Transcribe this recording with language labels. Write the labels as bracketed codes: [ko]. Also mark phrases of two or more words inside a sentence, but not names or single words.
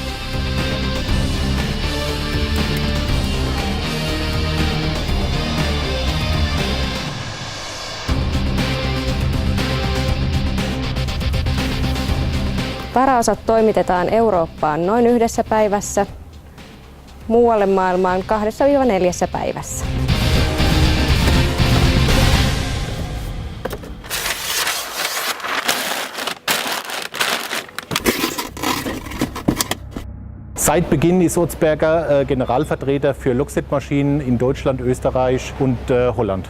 [fi] Varaosat toimitetaan Eurooppaan noin 1 päivässä, muualle maailmaan 2–4 päivässä. [de] Seit Beginn ist Utzberger Generalvertreter für Loxet-Maschinen in Deutschland, Österreich und Holland.